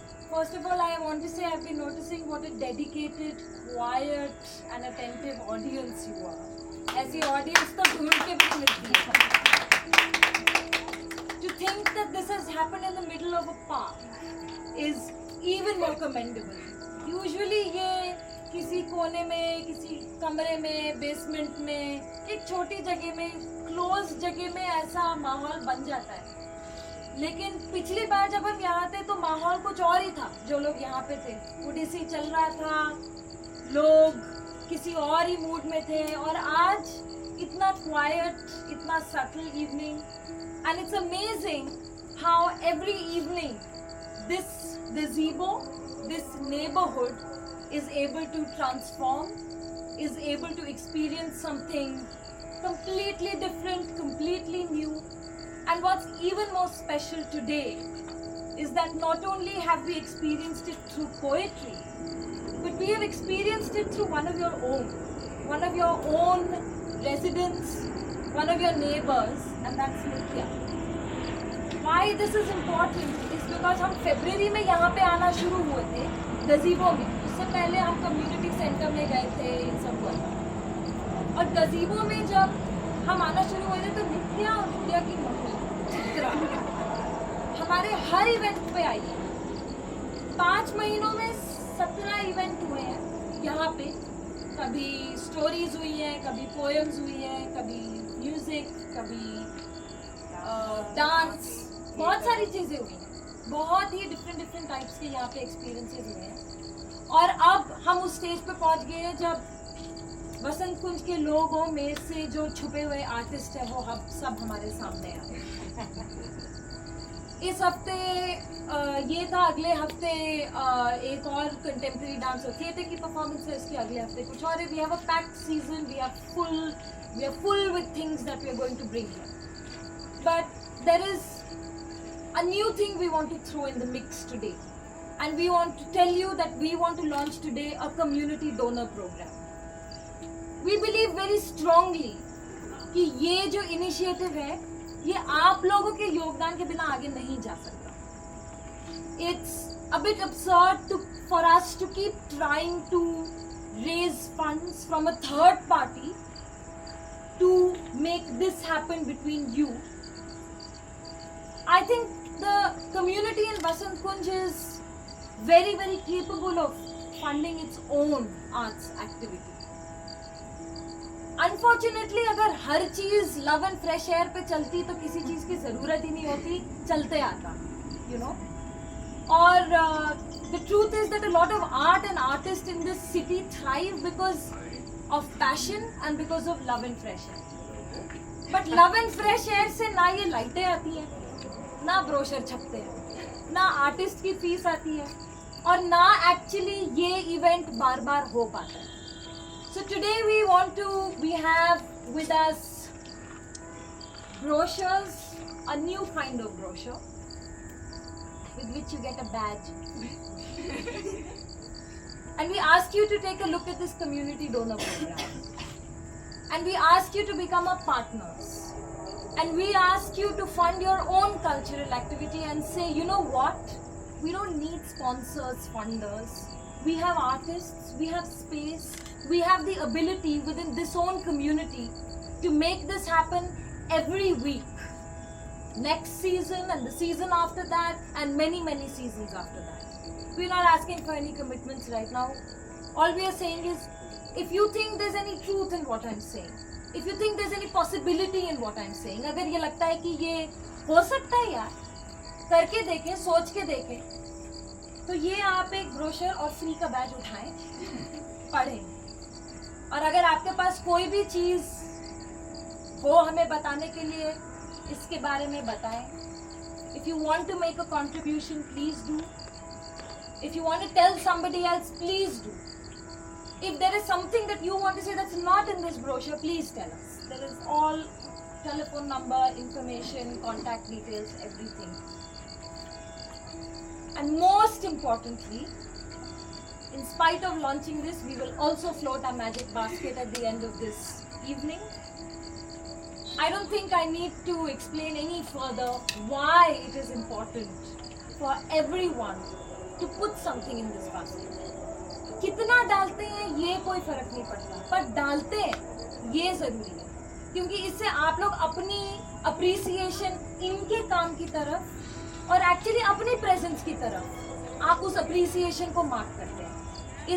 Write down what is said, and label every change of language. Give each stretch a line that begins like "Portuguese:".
English: First of all, I want to say I've been noticing what a dedicated, quiet and attentive audience you are.
Hindi: ऐसी audience तो ढूंढ के भी मिलती है.
English: To think that this has happened in the middle of a park is even more commendable. Usually
Hindi: ये किसी कोने में, किसी कमरे में, बेसमेंट में, एक छोटी जगह में, क्लोज जगह में ऐसा माहौल बन जाता है. लेकिन पिछली बार जब हम यहाँ थे तो माहौल कुछ और ही था. जो लोग यहाँ पे थे, ओडिसी चल रहा था, लोग किसी और ही मूड में थे. और आज इतना क्वाइट, इतना subtle evening.
English: And it's amazing how every evening this gazebo, this neighborhood is able to transform, is able to experience something completely different, completely new. And what's even more special today is that not only have we experienced it through poetry, but we have experienced it through one of your own residents, one of your neighbors, and that's Nitya. Why this is important is because
Hindi: हम फरवरी में यहाँ पे आना शुरू हुए थे गजीबो में. उससे पहले हम कम्युनिटी सेंटर में गए थे, इन सब हुआ था. और गजीबो में जब हम आना शुरू हुए थे तो नित्या और नित्या की मम्मी चित्रा हमारे हर इवेंट पे आई है। 5 महीनों में 17 इवेंट हुए हैं यहाँ पे। कभी स्टोरीज हुई हैं, कभी पोएम्स हुई हैं, कभी म्यूजिक, कभी डांस, बहुत सारी चीज़ें हुई हैं। बहुत ही डिफरेंट टाइप्स के यहाँ पे एक्सपीरियंसेस हुए हैं। और अब हम उस स्टेज पे पहुँच गए हैं जब बसंत कुंज के लोगों में से जो छुपे हुए आर्टिस्ट हैं वो सब हमारे सामने आ रहे। इस हफ्ते ये था, अगले हफ्ते एक और कंटेम्प्रेरी डांस और थिएटर की परफॉर्मेंस है, इसके अगले हफ्ते कुछ और है।
English: We have a packed season, we are full with things that we are going to bring here. But there is a new thing we want to throw in the mix today, and we want to tell you that we want to launch today a community donor program. We believe very strongly
Hindi: कि ये जो initiative है ये आप लोगों के योगदान के बिना आगे नहीं जा सकता।
English: It's a bit absurd for us to keep trying to raise funds from a third party to make this happen between you. I think the community in Basant Kunj is very capable of funding its own arts activity. Unfortunately,
Hindi: अगर हर चीज love and fresh air पे चलती तो किसी चीज की जरूरत ही नहीं होती, चलते आता,
English: you know.
Hindi: और
English: the truth is that a lot of art and artists in this city thrive because of passion and because of love and fresh air. But love and fresh air
Hindi: से ना ये लाइटें आती हैं, ना brochure छपते हैं, ना आर्टिस्ट की फीस आती है, और ना एक्चुअली ये इवेंट बार बार हो पाता है।
English: So today we have with us brochures, a new kind of brochure with which you get a badge. And we ask you to take a look at this community donor program. And we ask you to become our partners. And we ask you to fund your own cultural activity and say, you know what? We don't need sponsors, funders. We have artists, we have space, we have the ability within this own community to make this happen every week. Next season and the season after that and many seasons after that. We're not asking for any commitments right now. All we are saying is, if you think there's any truth in what I'm saying,
Hindi: if you think there's any possibility in what I'm saying, अगर ये लगता है कि ये हो सकता है यार, करके देखें, सोच के देखें, तो ये आप एक ब्रोशर और फ्री का बैज उठाएं, पढ़ें। और अगर आपके पास कोई भी चीज़ हो हमें बताने के लिए, इसके बारे में बताएं।
English: If you want to make a contribution, please do. If you want to tell somebody else, please do. If there is something that you want to say that's not in this brochure, please tell us. There is all telephone number, information, contact details, everything. And most importantly, in spite of launching this, we will also float our magic basket at the end of this evening. I don't think I need to explain any further why it is important for everyone to put something in this basket.
Hindi: कितना डालते हैं ये कोई फर्क नहीं पड़ता, पर डालते हैं ये जरूरी है, क्योंकि इससे आप लोग अपनी अप्रिसिएशन इनके काम की तरफ और एक्चुअली अपनी प्रेजेंस की तरफ आप उस अप्रिसिएशन को मार्क करते हैं।